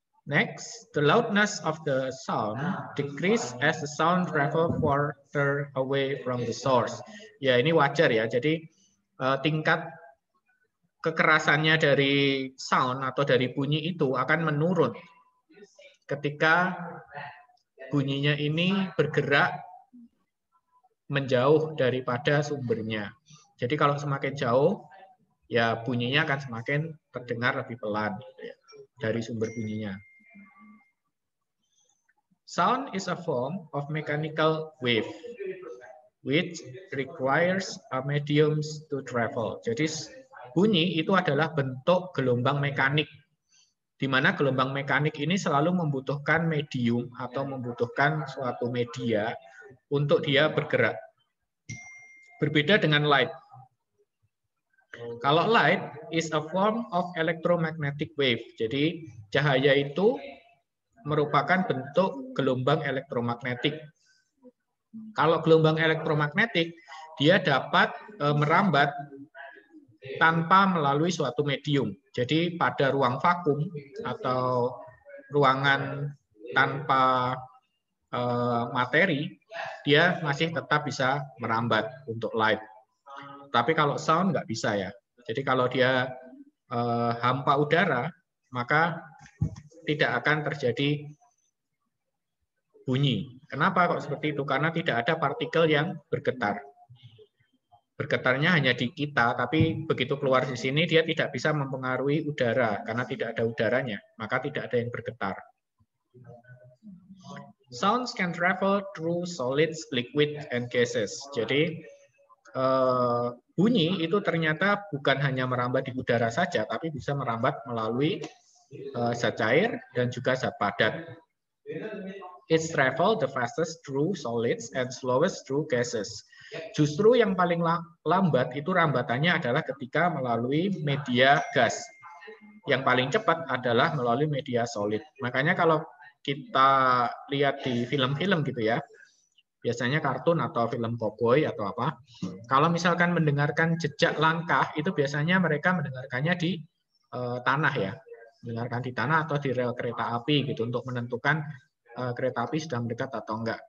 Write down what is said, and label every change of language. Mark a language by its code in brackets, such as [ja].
[en] Next, the loudness of the sound decrease as the sound travel further away from the source. [id] Ya, ini wajar ya. Jadi tingkat kekerasannya dari sound atau dari bunyi itu akan menurun ketika bunyinya ini bergerak menjauh daripada sumbernya. Jadi kalau semakin jauh, ya bunyinya akan semakin terdengar lebih pelan dari sumber bunyinya. [en] Sound is a form of mechanical wave, which requires a medium to travel. [id] Jadi bunyi itu adalah bentuk gelombang mekanik, di mana gelombang mekanik ini selalu membutuhkan medium atau membutuhkan suatu media untuk dia bergerak. Berbeda dengan light. Kalau [en] light is a form of electromagnetic wave. [id] Jadi cahaya itu merupakan bentuk gelombang elektromagnetik. Kalau gelombang elektromagnetik, dia dapat merambat tanpa melalui suatu medium. Jadi pada ruang vakum atau ruangan tanpa materi, dia masih tetap bisa merambat untuk light. Tapi kalau sound nggak bisa ya. Jadi kalau dia hampa udara, maka tidak akan terjadi bunyi. Kenapa kok seperti itu? Karena tidak ada partikel yang bergetar. Bergetarnya hanya di kita, tapi begitu keluar di sini dia tidak bisa mempengaruhi udara karena tidak ada udaranya, maka tidak ada yang bergetar. [en] Sounds can travel through solids, liquid, and gases. [id] Jadi bunyi itu ternyata bukan hanya merambat di udara saja, tapi bisa merambat melalui zat cair dan juga zat padat. [en] Its travel the fastest through solids and slowest through gases. [id] Justru yang paling lambat itu rambatannya adalah ketika melalui media gas. Yang paling cepat adalah melalui media solid. Makanya kalau kita lihat di film-film gitu ya, biasanya kartun atau film koboi atau apa, kalau misalkan mendengarkan jejak langkah, itu biasanya mereka mendengarkannya di tanah ya, mendengarkan di tanah atau di rel kereta api gitu untuk menentukan kereta api sudah mendekat atau enggak.